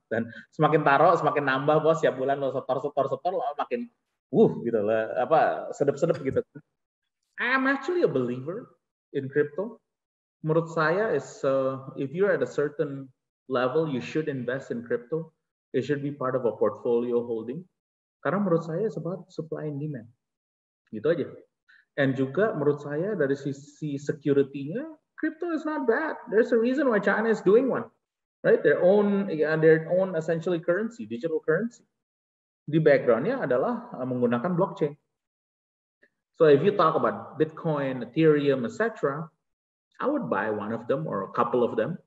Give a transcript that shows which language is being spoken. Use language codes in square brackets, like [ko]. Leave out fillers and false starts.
[id] Dan semakin taruh, semakin nambah bos. Setiap bulan lo setor, lo makin gitu lah. Sedep-sedep gitu. [en] I'm actually a believer in crypto. [id] Menurut saya [en] if you're at a certain level, you should invest in crypto. It should be part of a portfolio holding. [id] Karena menurut saya sebab [en] supply and demand. [id] Gitu aja. And juga menurut saya dari sisi security-nya, [en] crypto is not bad. There's a reason why China is doing one. Right? Their own essentially currency, digital currency. [id] di background-nya adalah menggunakan blockchain. [en] So if you talk about Bitcoin, Ethereum, etc., I would buy one of them or a couple of them.